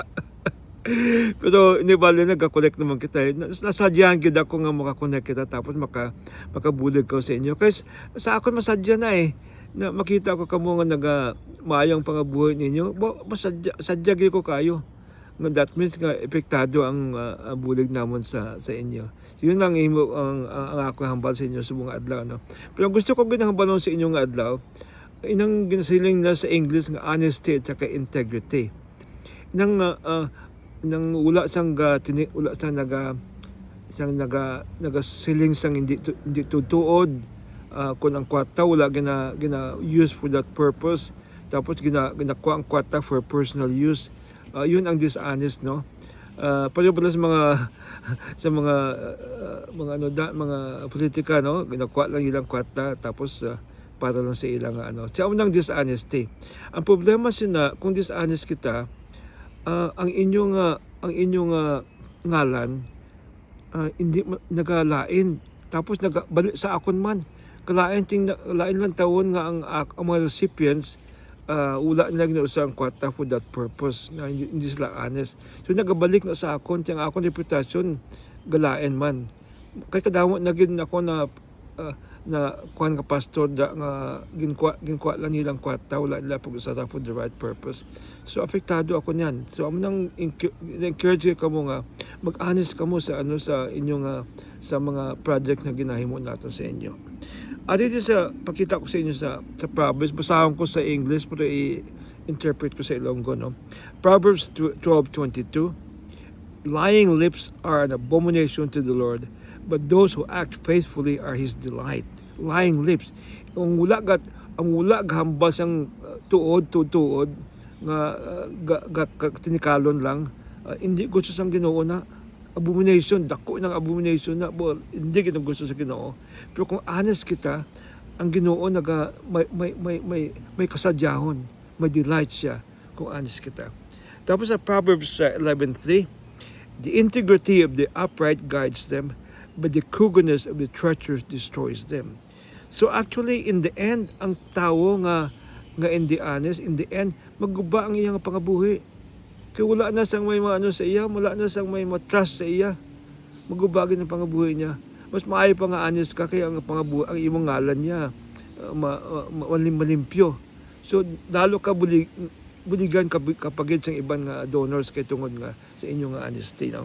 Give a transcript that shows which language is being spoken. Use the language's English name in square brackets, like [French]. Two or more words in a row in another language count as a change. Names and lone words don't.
[Hiligaynon] Pero ini bali nagka-connect naman kita nasadyahan gid ako nga maka-connect kita tapos makabulig ko sa inyo kay sa akon masadya na na makita ko kamo nga maayong pangabuhi ninyo sadya gid ko kayo nga [English] that means [Hiligaynon] nga epektado ang bulig namon sa inyo. So, [Filipino] yun lang [Hiligaynon] ang ako hambal sa inyo sa mga adlaw, no. Pero gusto ko ginahambal sa inyo nga adlaw inang ginasiling na sa English nga honesty [Filipino] at saka [Hiligaynon] integrity. Nang wala sang nagasiling sang hindi tutuod kung ang kwarta wala gina use [English] for that purpose, [Hiligaynon] tapos ginakuha ang kwarta [English] for personal use. [Hiligaynon] Yun ang dishonest, no. Pala sa mga politika, no, ginakuha lang ilang kwarta tapos para lang sa ilang siya unang dishonesty. Ang problema sina kung dishonest kita, ang inyong ngalan hindi nagalain tapos nagbalik sa akon man kalain lain lang tawon nga ang mga recipients wala na usang kwarta [English] for that purpose [Hiligaynon] na hindi sila honest. So nagabalik na sa akon tiyang akong reputasyon galain man kay kadawat na gid ako na kuan nga pastor da nga ginkuha lang nilang kwarta wala nila pag-usara [English] for the right purpose. [Hiligaynon] So apektado ako niyan. So amo nang encourage ka mo nga mag-honest ka mo sa sa inyong sa mga project na ginahimo nato sa inyo. Dito sa pakita ko sa inyo sa Proverbs, basahan ko sa English pero i-interpret ko sa Ilonggo, no. Proverbs 12:22. [English] Lying lips are an abomination to the Lord, but those who act faithfully are His delight. Lying lips. [Hiligaynon] Ang wala gahambal sang tuod nga tinikalon lang, hindi gusto sang Ginoo na abomination, dako ng abomination na hindi kita gusto sa Ginoo. Pero kung honest kita, ang Ginoo may kasadyahon, may delight siya kung honest kita. Tapos sa [English] Proverbs 11:3, the integrity of the upright guides them, but the crookedness of the treacherous destroys them. So actually in the end, [Hiligaynon] ang tao nga hindi honest, [English] in the end [Hiligaynon] magguba ang iyang pangabuhi. Kaya wala na sang may sa iya, wala na sang may trust sa iya. Magubagin ang pangabuhi niya. Mas maayo pa nga honest ka kaya ang pangabuhi, ang imong ngalan niya malimpyo. So lalo ka buligan kapag sa ibang donors kay tungod nga sa inyong honesty, no.